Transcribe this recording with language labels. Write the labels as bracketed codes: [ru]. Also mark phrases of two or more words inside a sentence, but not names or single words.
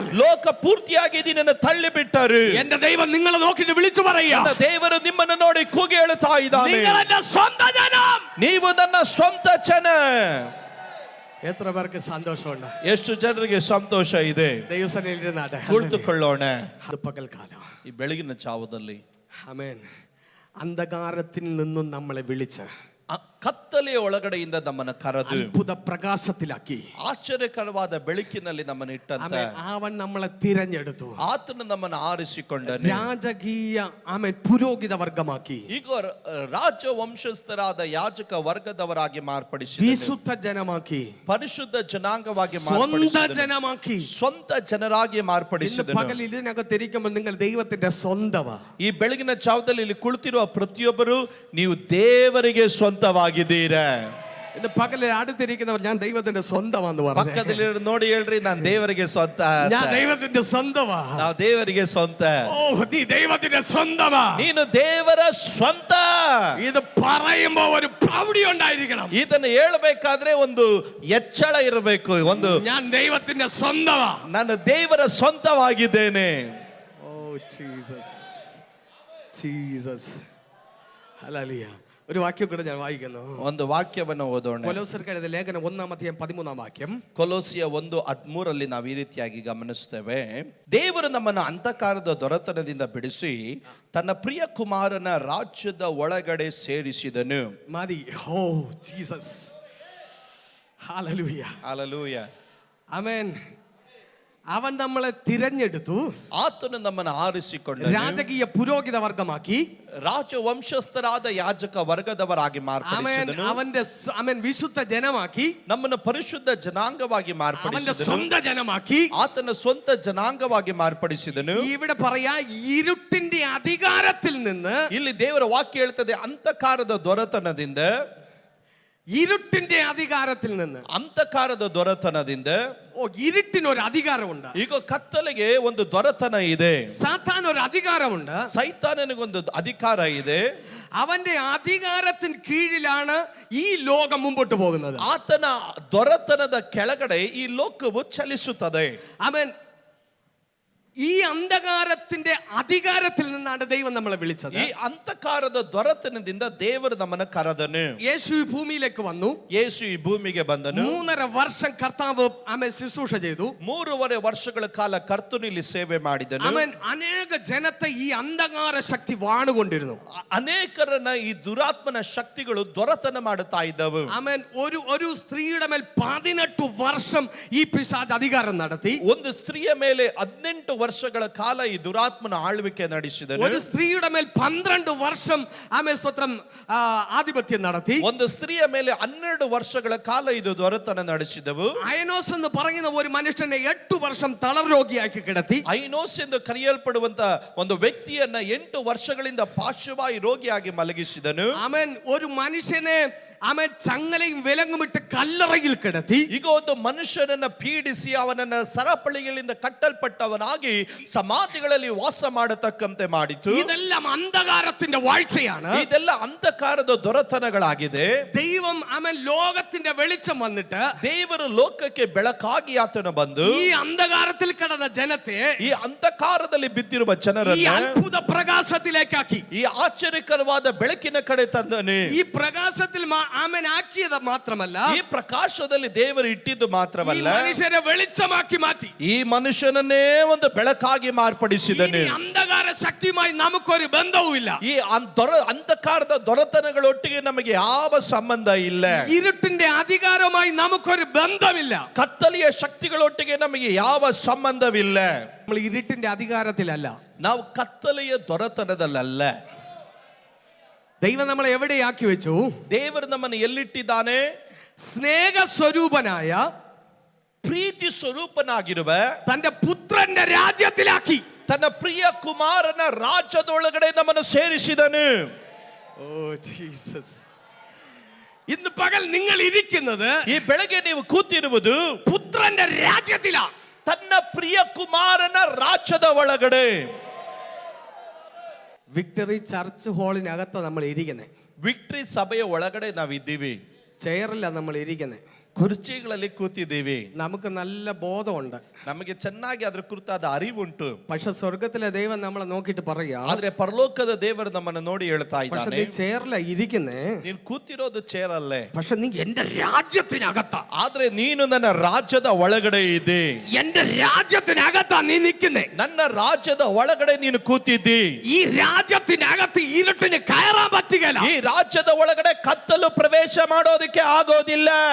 [kn] ಲೋಕ ಪೂರ್ತಿಯಾಗಿ ನಿನ್ನನ್ನು ತಳ್ಳಿಬಿಟ್ಟರು, [ml] എന്റെ ദൈവം നിങ്ങളെ നോക്കിയിട്ട് വിളിച്ചു പറയുക, [kn] ನನ್ನ ದೇವರು ನಿಮ್ಮನ್ನು ನೋಡಿ ಕೂಗಿ ಹೇಳುತ್ತಾ ಇದ್ದಾನೆ, [ml] നിങ്ങൾ എന്റെ സ്വന്തം ജനം. [kn] ನೀವು ನನ್ನ ಸ್ವಂತ ಜನ. [ml] എത്ര പേർക്ക് സന്തോഷമുണ്ട്? [kn] ಎಷ್ಟು ಜನರಿಗೆ ಸಂತೋಷ ಇದೆ? [ml] ദൈവസന്നിധിയിലിരുന്നാട്ടെ. [kn] ಕುಳಿತುಕೊಳ್ಳೋಣ. [ml] അത് പകൽക്കാലം [kn] ಈ ಬೆಳಗಿನ ಜಾವದಲ್ಲಿ [ml] ആമേൻ, അന്ധകാരത്തിൽ നിന്നും നമ്മളെ വിളിച്ച് [kn] ಕತ್ತಲೆಯ ಒಳಗಡೆಯಿಂದ ನಮ್ಮನ್ನು ಕರೆದು [ml] അത്ഭുത പ്രകാശത്തിലാക്കി [kn] ಆಶ್ಚರ್ಯಕರವಾದ ಬೆಳಕಿನಲ್ಲಿ ನಮ್ಮನ್ನು ಇಟ್ಟಂತೆ [ml] അവൻ നമ്മളെ തിരഞ്ഞെടുത്തു. [kn] ಆತನು ನಮ್ಮನ್ನು ಆರಿಸಿಕೊಂಡನು. [ml] രാജകീയ ആമേൻ പുരോഹിത വർഗമാക്കി. [kn] ಈಗ ರಾಜ ವಂಶಸ್ಥರಾದ ಯಾಜಕ ವರ್ಗದವರಾಗಿ ಮಾರ್ಪಡಿಸಿ, [ml] വിശുദ്ധ ജനമാക്കി, [kn] ಪರಿಶುದ್ಧ ಜನಾಂಗವಾಗಿ [ml] സ്വന്തം ജനമാക്കി, [kn] ಸ್ವಂತ ಜನರಾಗಿ ಮಾರ್ಪಡಿಸಿದನು. [ml] പകൽ ഇതിനകത്തിരിക്കുമ്പോൾ നിങ്ങൾ ദൈവത്തിന്റെ സ്വന്തമാ. [kn] ಈ ಬೆಳಗಿನ ಜಾವದಲ್ಲಿ ಇಲ್ಲಿ ಕುಳಿತಿರುವ ಪ್ರತಿಯೊಬ್ಬರು ನೀವು ದೇವರಿಗೆ ಸ್ವಂತವಾಗಿದ್ದೀರಾ. [ml] ഇന്ന് പകലിൽ അടുത്തിരിക്കുന്നവർ ഞാൻ ദൈവത്തിന്റെ സ്വന്തമാന്ന് പറഞ്ഞു. [kn] ಪಕ್ಕದಲ್ಲಿ ನೋಡಿ ಹೇಳ್ರಿ, ನಾನು ದೇವರಿಗೆ ಸ್ವಂತ. [ml] ഞാൻ ദൈവത്തിന്റെ സ്വന്തമാ. [kn] ನಾವು ದೇವರಿಗೆ ಸ್ವಂತ. [ml] ഓ, നീ ദൈവത്തിന്റെ സ്വന്തമാ. [kn] ನೀನು ದೇವರ ಸ್ವಂತ. [ml] ഇത് പറയുമ്പോ ഒരു പ്രൗഢി ഉണ്ടായിരിക്കണം. [kn] ಇದನ್ನು ಹೇಳಬೇಕಾದ್ರೆ ಒಂದು ಎಚ್ಚಳ ಇರಬೇಕು. ಒಂದು [ml] ഞാൻ ദൈവത്തിന്റെ സ്വന്തമാ. [kn] ನಾನು ದೇವರ ಸ್ವಂತವಾಗಿದ್ದೇನೆ. [ml] ഓ ജീസസ്, ജീസസ്, ഹല്ലേലൂയ. ഒരു വാക്യം കൂടെ ഞാൻ വായിക്കുന്നു. [kn] ಒಂದು ವಾಕ್ಯವನ್ನು ಓದೋಣ. ಕೊಲೋಸ್ಯರಿಗೆ ಎಳೆದ ಲೇಖನ 1:13 ವಾಕ್ಯಂ. ಕೊಲೋಸಿಯ 1:13 ನಾವು ಈ ರೀತಿಯಾಗಿ ಗಮನಿಸ್ತೇವೆ. ದೇವರು ನಮ್ಮನ್ನು ಅಂಧಕಾರದ ದೊರೆತನದಿಂದ ಬಿಡಿಸಿ ತನ್ನ ಪ್ರಿಯ ಕುಮಾರನ ರಾಜ್ಯದ ಒಳಗಡೆ ಸೇರಿಸಿದನು. [ml] മതി. ഓ ജീസസ്, ഹല്ലേലൂയ, [kn] ಹಲ್ಲೆಲೂಯ. [ml] ആമേൻ. അവൻ നമ്മളെ തിരഞ്ഞെടുത്തു, [kn] ಆತನು ನಮ್ಮನ್ನು ಆರಿಸಿಕೊಂಡನು, [ml] രാജകീയ പുരോഹിത വർഗമാക്കി, [kn] ರಾಜವಂಶಸ್ಥರಾದ ಯಾಜಕ ವರ್ಗದವರಾಗಿ [ml] ആമേൻ. [kn] ಮಾರ್ಪಡಿಸಿದನು. [ml] അവന്റെ ആമേൻ ವಿശുദ്ധ ಜನമാക്കി, [kn] ನಮ್ಮನ್ನು ಪರಿಶುದ್ಧ ಜನಾಂಗವಾಗಿ [ml] അവന്റെ [kn] ಮಾರ್ಪಡಿಸಿದನು. [ml] സ്വന്ത ಜನമാക്കി. [kn] ಆತನ ಸ್ವಂತ ಜನಾಂಗವಾಗಿ ಮಾರ್ಪಡಿಸಿದನು. [ml] ഇവിടെ പറയാ ഇരുട്ടിന്റെ അധികാരത്തിൽ നിന്ന്, [kn] ಇಲ್ಲಿ ದೇವರ ವಾಕ್ಯ ಹೇಳ್ತದೆ, ಅಂಧಕಾರದ ದೊರೆತನದಿಂದ, [ml] ഇരുട്ടിന്റെ അധികാരത്തിൽ നിന്ന്. [kn] ಅಂಧಕಾರದ ದೊರೆತನದಿಂದ. [ml] ഓ, ഇരുട്ടിനൊരു അധികാരമുണ്ട്. [kn] ಈಗ ಕತ್ತಲೆಗೆ ಒಂದು ದೊರೆತನ ಇದೆ. [ml] സാത്താൻ ഒരു അധികാരമുണ്ട്. [kn] ಸೈತಾನನಿಗೊಂದು ಅಧಿಕಾರ ಇದೆ. [ml] അവന്റെ അധികാരത്തിന് കീഴിലാണ് ഈ ലോകം മുമ്പോട്ട് പോകുന്നത്. [kn] ಆತನ ದೊರೆತನದ ಕೆಳಗಡೆ ಈ ಲೋಕವು ಚಲಿಸುತ್ತದೆ. [ml] അവൻ ഈ അന്ധകാരത്തിന്റെ അധികാരത്തിൽ നിന്നാണ് ദൈവം നമ്മളെ വിളിച്ചത്. [kn] ಈ ಅಂಧಕಾರದ ದೊರೆತನದಿಂದ ದೇವರು ನಮ್ಮನ್ನು ಕರೆದನು. [ml] യേശു ഈ ഭൂമിയിലേക്ക് വന്നു. [kn] ಯೇಸು ಈ ಭೂಮಿಗೆ ಬಂದನು. [ml] 3.5 വർഷം കർത്താവ് ആമേൻ ശുശ്രൂഷ ചെയ്തു. [kn] 3.5 ವರ್ಷಗಳ ಕಾಲ ಕರ್ತನು ಇಲ್ಲಿ ಸೇವೆ ಮಾಡಿದನು. [ml] ആമേൻ. അനേക ജനത്തെ ഈ അന്ധകാര ശക്തി വാണുകൊണ്ടിരുന്നു. [kn] ಅನೇಕರನ್ನ ಈ ದುರಾತ್ಮನ ಶಕ್ತಿಗಳು ದೊರೆತನ ಮಾಡುತ್ತಾ ಇದ್ದವು. [ml] ആമേൻ. ഒരു സ്ത്രീയുടെ മേൽ 18 വർഷം ഈ പിശാച് അധികാരം നടത്തി. [kn] ಒಂದು ಸ್ತ್ರೀಯ ಮೇಲೆ 18 ವರ್ಷಗಳ ಕಾಲ ಈ ದುರಾತ್ಮನ ಆಳ್ವಿಕೆ ನಡೆಸಿದನು. [ml] ഒരു സ്ത്രീയുടെ മേൽ 12 വർഷം ആമേൻ സ്തോത്രം ആധിപത്യം നടത്തി. [kn] ಒಂದು ಸ್ತ್ರೀಯ ಮೇಲೆ 12 ವರ್ಷಗಳ ಕಾಲ ಇದು ದೊರೆತನ ನಡೆಸಿದವು. [ml] അയനോസ് എന്ന് പറയുന്ന ഒരു മനുഷ്യനെ 8 വർഷം തളർരോഗിയാക്കി കിടത്തി. [kn] ಐನೋಸ್ ಎಂದು ಕರೆಯಲ್ಪಡುವಂತ ಒಂದು ವ್ಯಕ್ತಿಯನ್ನ 8 ವರ್ಷಗಳಿಂದ ಪಾರ್ಶ್ವವಾಯು ರೋಗಿಯಾಗಿ ಮಲಗಿಸಿದನು. [ml] ആമേൻ. ഒരു മനുഷ്യനെ ആമേൻ ചങ്ങലയും വിലങ്ങുമിട്ട് കല്ലറയിൽ കിടത്തി. [kn] ಈಗ ಒಂದು ಮನುಷ್ಯನನ್ನ ಪೀಡಿಸಿ ಅವನನ್ನ ಸರಪಳಿಗಳಿಂದ ಕಟ್ಟಲ್ಪಟ್ಟವನಾಗಿ ಸಮಾಧಿಗಳಲ್ಲಿ ವಾಸ ಮಾಡತಕ್ಕಂತೆ ಮಾಡಿತು. [ml] ഇതെല്ലാം അന്ധകാരത്തിന്റെ വാഴ്ചയാണ്. [kn] ಇದೆಲ್ಲ ಅಂಧಕಾರದ ದೊರೆತನಗಳಾಗಿದೆ. [ml] ദൈവം ആമേൻ ലോകത്തിന്റെ വെളിച്ചം വന്നിട്ട് [kn] ದೇವರು ಲೋಕಕ್ಕೆ ಬೆಳಕಾಗಿ ಆತನು ಬಂದು [ml] ഈ അന്ധകാരത്തിൽ കിടന്ന ജനത്തെ [kn] ಈ ಅಂಧಕಾರದಲ್ಲಿ ಬಿದ್ದಿರುವ [ml] ഈ [kn] ಜನರನ್ನ [ml] അത്ഭുത പ്രകാശത്തിലേക്കാക്കി. [kn] ಈ ಆಶ್ಚರ್ಯಕರವಾದ ಬೆಳಕಿನ ಕಡೆ ತಂದನೆ. [ml] ഈ പ്രകാശത്തിൽ ആമേൻ ആക്കിയത് മാത്രമല്ല, [kn] ಈ ಪ್ರಕಾಶದಲ್ಲಿ ದೇವರು ಇಟ್ಟಿದ್ದು [ml] ഈ [kn] ಮಾತ್ರವಲ್ಲ, [ml] മനുഷ്യരെ വെളിച്ചമാക്കി മാറ്റി. [kn] ಈ ಮನುಷ್ಯನನ್ನೇ ಒಂದು ಬೆಳಕಾಗಿ ಮಾರ್ಪಡಿಸಿದನು. [ml] ഇനി അന്ധകാര ശക്തിയുമായി നമുക്കൊരു ബന്ധവുമില്ല. [kn] ಈ ಅಂಧಕಾರದ ದೊರೆತನಗಳೊಟ್ಟಿಗೆ ನಮಗೆ ಯಾವ ಸಂಬಂಧ ಇಲ್ಲ. [ml] ഇരുട്ടിന്റെ അധികാരവുമായി നമുക്കൊരു ബന്ധമില്ല. [kn] ಕತ್ತಲೆಯ ಶಕ್ತಿಗಳೊಟ್ಟಿಗೆ ನಮಗೆ ಯಾವ ಸಂಬಂಧವಿಲ್ಲ. [ml] നമ്മൾ ഇരുട്ടിന്റെ അധികാരത്തിലല്ല. [kn] ನಾವು ಕತ್ತಲೆಯ ದೊರೆತನದಲ್ಲ. [ml] ദൈവം നമ്മളെ എവിടെയാക്കി വെച്ചു? [kn] ದೇವರು ನಮ್ಮನ್ನು ಎಲ್ಲಿಟ್ಟಿದ್ದಾನೆ? [ml] സ്നേഹ സ്വരൂപനായ [kn] ಪ್ರೀತಿ ಸ್ವರೂಪನಾಗಿರುವ [ml] തന്റെ പുത്രന്റെ രാജ്യത്തിലാക്കി. [kn] ತನ್ನ ಪ್ರಿಯ ಕುಮಾರನ ರಾಜ್ಯದೊಳಗಡೆ ನಮ್ಮನ್ನು ಸೇರಿಸಿದನು. [ml] ഓ ജീസസ്. ഇന്ന് പകൽ നിങ്ങൾ ഇരിക്കുന്നത് [kn] ಈ ಬೆಳಗ್ಗೆ ನೀವು ಕೂತಿರುವುದು [ml] പുത്രന്റെ രാജ്യത്തിലാ. [kn] ತನ್ನ ಪ್ರಿಯ ಕುಮಾರನ ರಾಜ್ಯದ ಒಳಗಡೆ. [ml] വിക്ടറി ചർച്ച് ഹാളിനകത്ത് നമ്മൾ ഇരിക്കുന്നത്. [kn] ವಿಕ್ಟರಿ ಸಭೆಯ ಒಳಗಡೆ ನಾವಿದ್ದೀವಿ. [ml] ചെയറില്ല നമ്മൾ ഇരിക്കുന്നത്. [kn] ಕುರ್ಚಿಗಳಲ್ಲಿ ಕೂತಿದ್ದೀವಿ. [ml] നമുക്ക് നല്ല ബോധമുണ്ട്. [kn] ನಮಗೆ ಚೆನ್ನಾಗಿ ಅದ್ರ ಕುರಿತಾದ ಅರಿವುಂಟು. [ml] പക്ഷെ സ്വർഗത്തിലെ ദൈവം നമ്മളെ നോക്കിയിട്ട് പറയാ, [kn] ಆದ್ರೆ ಪರಲೋಕದ ದೇವರು ನಮ್ಮನ್ನು ನೋಡಿ ಹೇಳ್ತಾ [ml] പക്ഷെ [kn] ಇದ್ದಾನೆ, [ml] നീ ചെയറില ഇരിക്കുന്നേ, [kn] ನೀನು ಕೂತಿರೋದು ಚೇರ್ ಅಲ್ಲೇ, [ml] പക്ഷെ നീ എന്റെ രാജ്യത്തിനകത്താ. [kn] ಆದ್ರೆ ನೀನು ನನ್ನ ರಾಜ್ಯದ ಒಳಗಡೆ ಇದೆ. [ml] എന്റെ രാജ്യത്തിനകത്താ നീ നിൽക്കുന്നേ. [kn] ನನ್ನ ರಾಜ್ಯದ ಒಳಗಡೆ ನೀನು ಕೂತಿದ್ದಿ. [ml] ഈ രാജ്യത്തിനകത്ത് ഇരുട്ടിന് കയറാൻ പറ്റുകയില്ല. [kn] ಈ ರಾಜ್ಯದ ಒಳಗಡೆ ಕತ್ತಲು ಪ್ರವೇಶ ಮಾಡೋದಕ್ಕೆ ಆಗೋದಿಲ್ಲ.